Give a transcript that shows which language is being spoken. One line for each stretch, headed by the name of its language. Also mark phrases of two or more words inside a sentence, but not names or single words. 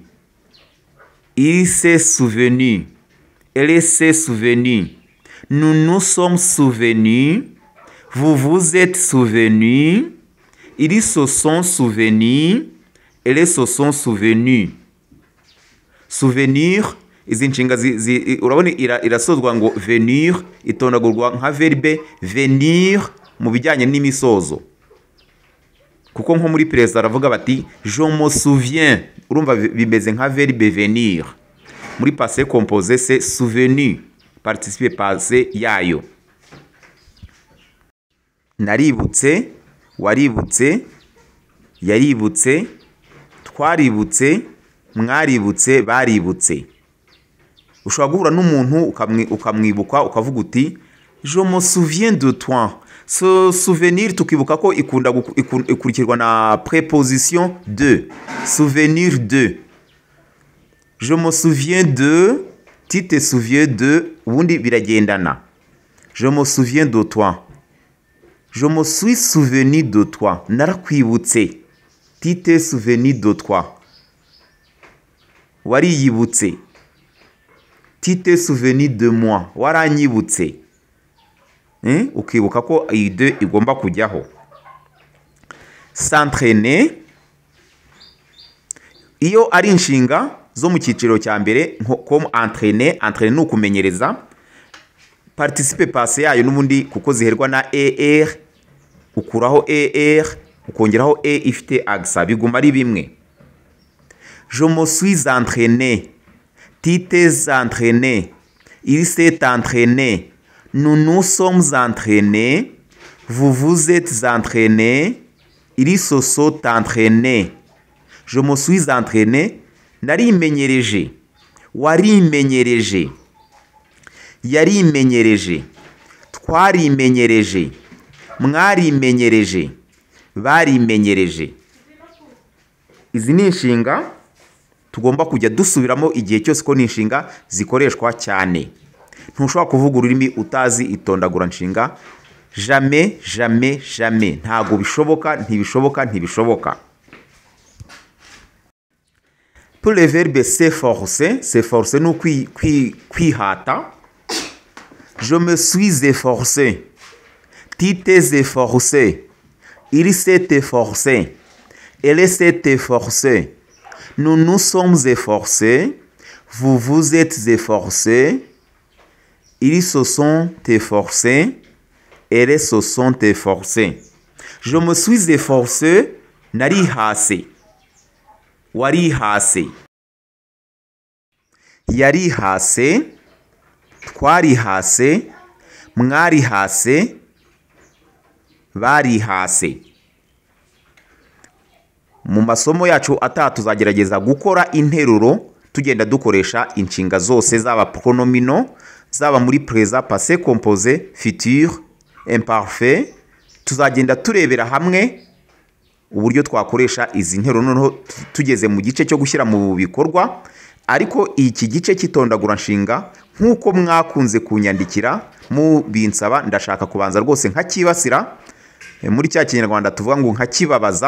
French: Il s'est souvenu. Elle s'est souvenu. Nous nous sommes souvenus. Vous vous êtes souvenus. Ils se sont souvenus. Elles se sont souvenus. Souvenir,
Kinyarwanda: izi nshinga urabona irasozwa ngo venir, itondagurwa nka
French: verbe venir
Kinyarwanda: mu bijyanye n'imisozo. Kuko nko muri perezida aravuga bati
French: je me souviens,
Kinyarwanda: urumva bimeze nka
French: verbe venir. Muri passé composé c'est souvenu, participe passé yayo.
Kinyarwanda: Naributse, waributse, yaributse, twaributse, mwaributse, baributse. Ushobora guhura n'umuntu ukamwibuka ukavuga uti
French: je me souviens de toi. Ce souvenir
Kinyarwanda: tukibuka ko ikurikirwa na
French: préposition de. Souvenir de. Je me souviens de, tu te souviens de,
Kinyarwanda: ubundi biragendana.
French: Je me souviens de toi. Je me suis souvenu de toi. Narakwibutse. Tu t'es souvenu de toi. Wariyibutse. Tu t'es souvenu de moi.
Kinyarwanda: Waranyibutse. Ukibuka ko iyi de igomba kujyaho. S'entraîner. Iyo ari inshinga zo mu cyiciro cya mbere
French: comme entraîner, entraîner
Kinyarwanda: ni ukumenyereza.
French: Participe passé
Kinyarwanda: yayo n'ubundi kuko ziherwa na er, ukuraho er, ukongeraho e ifite accent, biguma ari bimwe.
French: Je me suis entraîné. Tu t'es entraîné. Il s'est entraîné. Nous nous sommes entraînés. Vous vous êtes entraînés. Ils se sont entraînés. Je me suis entraîné.
Kinyarwanda: Narimenyereje. Warimenyereje. Yarimenyereje. Twarimenyereje. Mwarimenyereje. Barimenyereje. Izi ni inshinga tugomba kujya dusubiramo igihe cyose ko ni inshinga zikoreshwa cyane. Ntushobora kuvuga ururimi utazi itondagura nshinga.
French: Jamais, jamais, jamais.
Kinyarwanda: Ntago bishoboka, ntibishoboka, ntibishoboka.
French: Pour le verbe s'efforcer, s'efforcer
Kinyarwanda: no kwihata.
French: Je me suis efforcé. Tu t'es efforcé. Il s'est efforcé. Elle s'est efforcée. Nous nous sommes efforcés. Vous vous êtes efforcés. Ils se sont efforcés. Elles se sont efforcées. Je me suis efforcé.
Kinyarwanda: Narihase. Warihase. Yarihase. Twarihase. Mwarihase. Barihase. Mu masomo yacu ataha tuzagerageza gukora interuro tugenda dukoresha inshinga zose zaba pronomino, zaba muri
French: présent, passé composé, futur, imparfait.
Kinyarwanda: Tuzagenda turebera hamwe uburyo twakoresha izi nteruro noneho tugeze mu gice cyo gushyira mu bikorwa. Ariko iki gice cy'itondagura nshinga nk'uko mwakunze kunyandikira mu binsaba, ndashaka kubanza rwose nkakibasira muri cya Kinyarwanda tuvuga ngo nkakibabaza.